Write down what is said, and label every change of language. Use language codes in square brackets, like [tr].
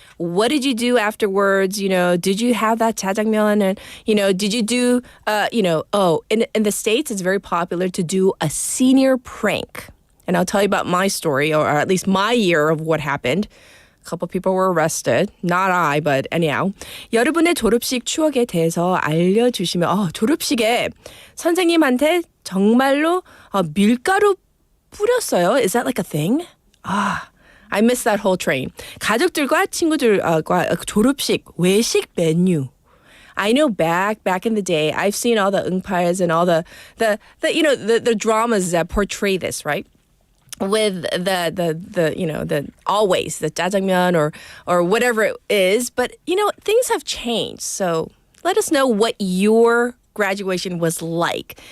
[en] What did you do afterwards? Did you have that jjajangmyeon? And, did you do, in the States, it's very popular to do a senior prank. And I'll tell you about my story, or at least my year of what happened. A couple people were arrested. Not I, but anyhow. [ko] 여러분의 졸업식 추억에 대해서 알려주시면, 졸업식에 선생님한테 정말로 밀가루 뿌렸어요. [en] Is that like a thing? I missed that whole train. [ko] 가족들과 친구들과 졸업식 외식 메뉴. [en] I know back in the day, I've seen all the 응파es and all the dramas that portray this, right? With the always the jjajangmyeon or whatever it is, but things have changed. So let us know what your graduation was like.